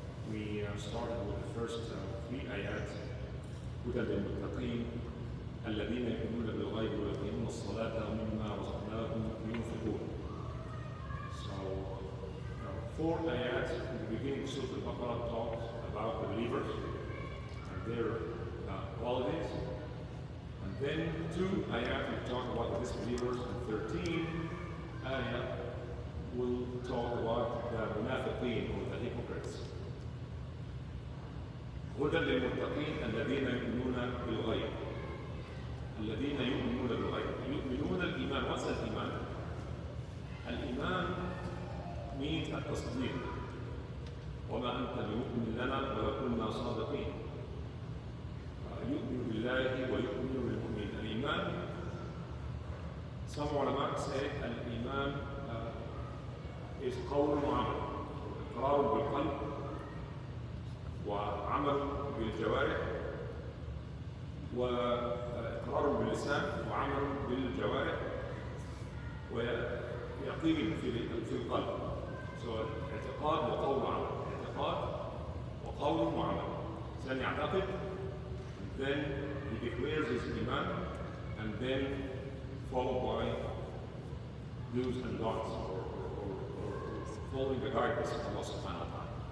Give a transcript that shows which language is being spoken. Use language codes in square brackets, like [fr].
[en] We started with the first three ayat. [ar] هدى للمتقين الذين يؤمنون بالغيب ويقيمون الصلاة ومما رزقناهم ينفقون. [en] So, four ayat in the beginning of Surah al-Baqarah talked about the believers and their qualities. And then two ayat will talk about the disbelievers, and 13 ayat will talk about the munafiqeen or the hypocrites. [ar] هدى للمتقين الذين يؤمنون بالغيب. الذين يؤمنون بالغيب. يؤمنون الإيمان. [en] What's الإيمان? [ar] الإيمان means التصديق. وما أنت بمؤمن لنا ولو كنا صادقين. يؤمن بالله ويؤمن بالمؤمنين. [en] الإيمان, some ulama say الإيمان is قول وعمل. [ar] إقرار بالقلب وعمل بالجوارح، وإقرار باللسان وعمل بالجوارح، ويقين في القلب. So اعتقاد وقول وعمل. اعتقاد وقول وعمل. الإنسان يعتقد, [en] then he declares his iman, and then followed by do's and don'ts, or following the guidance of Allah subhanahu wa ta'ala.